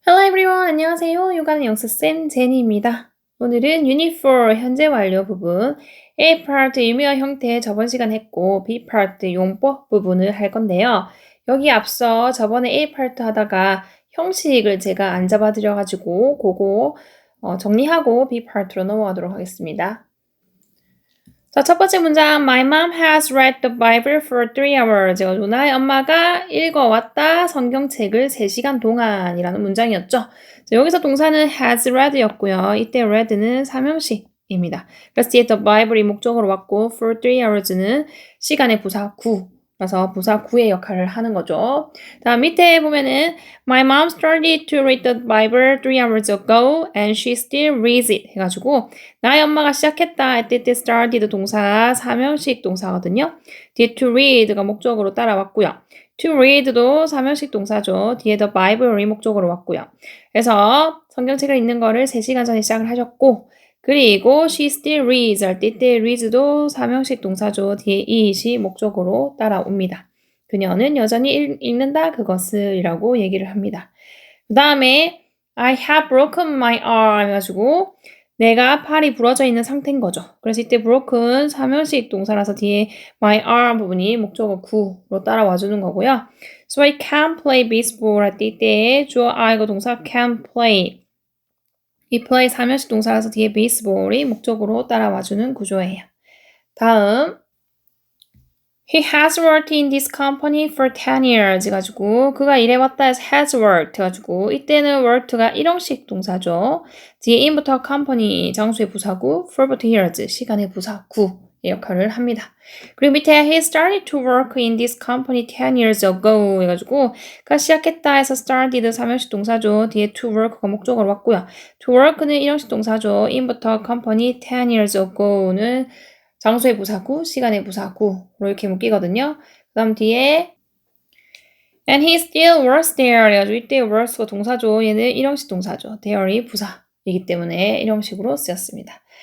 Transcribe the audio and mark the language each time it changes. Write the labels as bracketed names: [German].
[Korean] everyone, 안녕하세요. 요가는 영수쌤 제니입니다. 오늘은 Unit 4 현재 완료 부분 A part 의미와 형태 저번 시간 했고 B part 용법 부분을 할 건데요. 여기 앞서 저번에 A part 하다가 형식을 제가 안 잡아드려가지고 그거 정리하고 B part로 넘어가도록 하겠습니다. 자, 첫 번째 문장. [English] My mom has read the Bible for 3 hours. [Korean] 나의 엄마가 읽어왔다 성경책을 3시간 동안이라는 문장이었죠. 자, 여기서 동사는 has read였고요. 이때 read는 삼형식입니다. 그래서 뒤에 the Bible이 목적으로 왔고 for 3 hours는 시간의 부사 구. 그래서 부사 구의 역할을 하는 거죠. 다음 밑에 보면은 [English] My mom started to read the Bible 3 hours ago and she still reads it [Korean] 해가지고 나의 엄마가 시작했다 할 때 started 동사 삼형식 동사거든요. 뒤에 to read가 목적으로 따라왔고요. to read도 삼형식 동사죠. 뒤에 the Bible이 목적으로 왔고요. 그래서 성경책을 읽는 거를 3시간 전에 시작을 하셨고 그리고 [English] she still reads [Korean] 할 때 reads도 삼형식 동사죠. 뒤에 it이 목적으로 따라옵니다. 그녀는 여전히 읽는다 그것을 이라고 얘기를 합니다. 그 다음에 [English] I have broken my arm [Korean] 해가지고 내가 팔이 부러져 있는 상태인 거죠. 그래서 이때 broken 삼형식 동사라서 뒤에 my arm 부분이 목적어 구로 따라와 주는 거고요. [English] So I can play baseball [Korean] 할 때 이때 주어 I가 동사 can play 이 play 삼형식 동사라서 뒤에 baseball이 목적으로 따라와 주는 구조예요. 다음 [English] He has worked in this company for 10 years [Korean] 해가지고 그가 일해왔다 해서 has worked 해가지고 이때는 worked가 일형식 동사죠. 뒤에 in부터 company 장소의 부사구 for부터 years 시간의 부사 구의 역할을 합니다. 그리고 밑에 [English] he started to work in this company 10 years ago [Korean] 해가지고 그가 시작했다 해서 started 삼형식 동사죠. 뒤에 to work가 목적으로 왔고요. to work는 일형식 동사죠. in부터 company 10 years ago는 장소의 부사구, 시간의 부사구로 이렇게 묶이거든요. 그 다음 뒤에 [English] And he still works there [Korean] 해가지고 이때 works가 동사죠. 얘는 일형식 동사죠. there이 부사이기 때문에 일형식으로 쓰였습니다.